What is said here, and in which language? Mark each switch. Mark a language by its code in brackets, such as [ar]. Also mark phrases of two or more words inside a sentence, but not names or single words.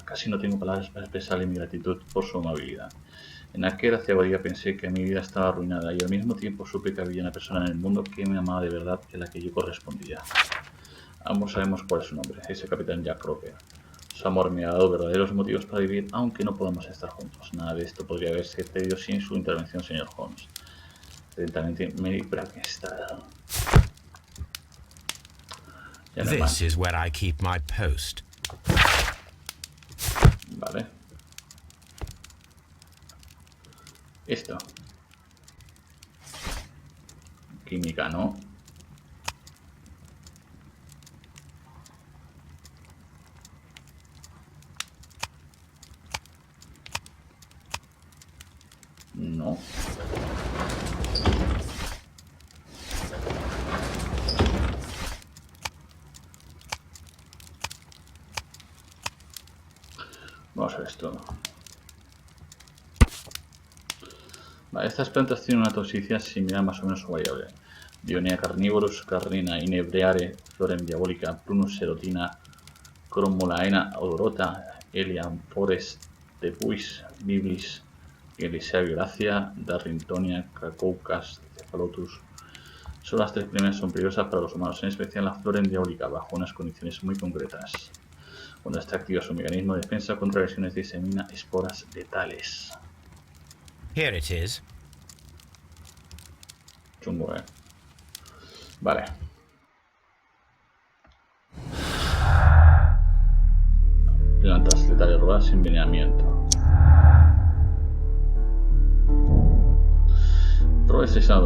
[es] Casi no tengo palabras para expresarle mi gratitud por su amabilidad. En aquel aciago día pensé que mi vida estaba arruinada y al mismo tiempo supe que había una persona en el mundo que me amaba de verdad y a la que yo correspondía. Ambos sabemos cuál es su nombre, es el capitán Jack Roper. Su amor me ha dado verdaderos motivos para vivir, aunque no podamos estar juntos. Nada de esto podría haberse pedido sin su intervención, señor Holmes. Atentamente, Mary Brackensburg. [en] This is where I keep my post. [es] Vale. Esto. Química, ¿no? No. Vamos a ver esto. Vale, estas plantas tienen una toxicidad similar más o menos o variable. Dionea carnivorus, carnina inebreare, florem diabolica, prunus serotina, cromolaena odorota, elian forest tepuis, biblis, Elisea violacea, darringtonia, cracoucas, cephalotus. Solo las 3 primeras son peligrosas para los humanos, en especial la florem diabolica, bajo unas condiciones muy concretas. Cuando está activa su mecanismo de defensa contra lesiones, disemina esporas letales. [en] Here it is. [es] Chungo, Vale. Plantas letales robadas sin envenenamiento. Robo asesinato.